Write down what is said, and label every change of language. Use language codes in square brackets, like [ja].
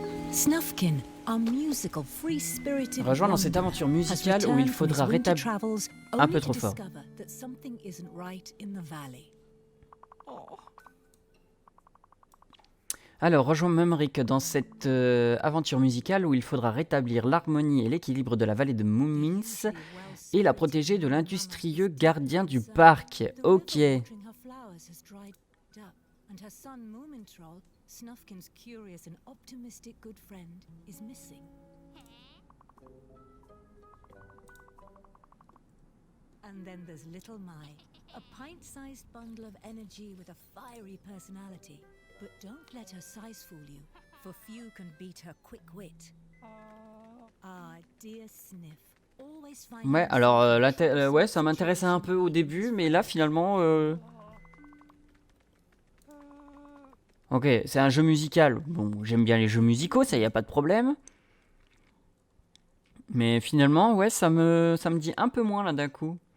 [en] Snufkin, a musical free-spirited [fr] rejoins dans cette aventure musicale où il faudra rétablir un peu trop fort. Alors, rejoins Momric dans cette aventure musicale où il faudra rétablir l'harmonie et l'équilibre de la vallée de Moomins et la protéger de l'industrieux gardien du parc. Ok. [en] And her son Moomintroll, Snufkin's curious and optimistic good friend, is missing. And then there's Little Mai, a pint-sized bundle of energy with a fiery personality. But don't let her size fool you, for few can beat her quick wit. Ah, dear Sniff, always find... [fr] Ouais, alors ouais, ça m'intéressait un peu au début, mais là finalement... Ok, c'est un jeu musical. Bon, j'aime bien les jeux musicaux, ça y a pas de problème. Mais finalement, ouais, ça me dit un peu moins là d'un coup.